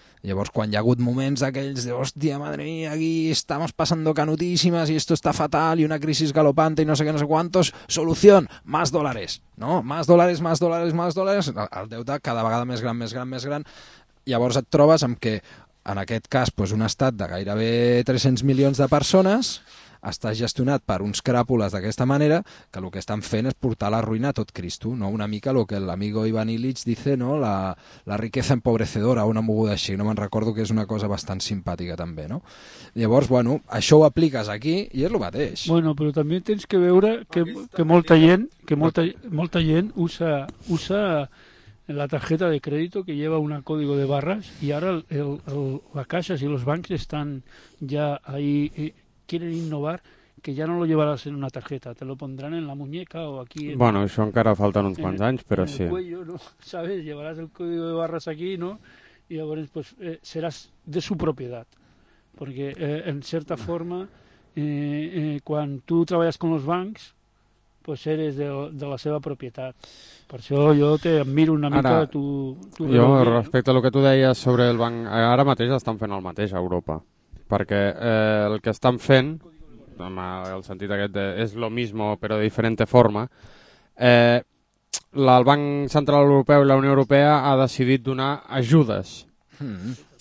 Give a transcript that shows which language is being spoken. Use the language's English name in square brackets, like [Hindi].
[Catalan] Llavors, quan hi ha hagut moments d'aquells de hòstia, [Spanish] madre mía, aquí estamos pasando canutísimas y esto está fatal y una crisis galopante y no sé qué, no sé cuántos, solución, más dólares, ¿no? Más dólares, más dólares, más dólares, [Catalan] el deute cada vegada més gran, més gran, més gran. Llavors et trobes amb que, en aquest cas, pues, un estat de gairebé 300 milions de persones està gestionat per uns cràpoles d'aquesta manera, que el que estan fent és portar la ruïna a tot Cristo, no? Una mica el que l'amigo Ivan Illich dice, no? [Spanish] La riqueza empobrecedora, [Catalan] una moguda així, no me'n recordo, que és una cosa bastant simpàtica també, no? Llavors, bueno, això ho apliques aquí i és el mateix. Bueno, però també tens que veure que molta gent, que molta gent [Spanish] usa la tarjeta de crédito que lleva un código de barras, [Catalan] i ara la caixa i els bancs estan ja ahí... [Spanish] quieren innovar, que ja no lo llevarás en una tarjeta, te lo pondrán en la muñeca o aquí... [Catalan] Bueno, això encara falten uns quants anys, però sí. [Spanish] En el cuello, ¿no? ¿Sabes? Llevarás el código de barras aquí, ¿no? Y ahora, pues, serás de su propiedad. Porque, en cierta forma, cuando tú trabajas con los bancs, pues eres [Catalan] de la seva propietat. Per això jo t'admiro una mica de tu... Jo, respecte a lo que tu deies sobre el banc, ara mateix estan fent el mateix a Europa. Perquè el que estan fent, en el sentit aquest de [Spanish] és lo mismo [Catalan] però de diferent forma, el Banc Central Europeu i la Unió Europea ha decidit donar ajudes. Mm.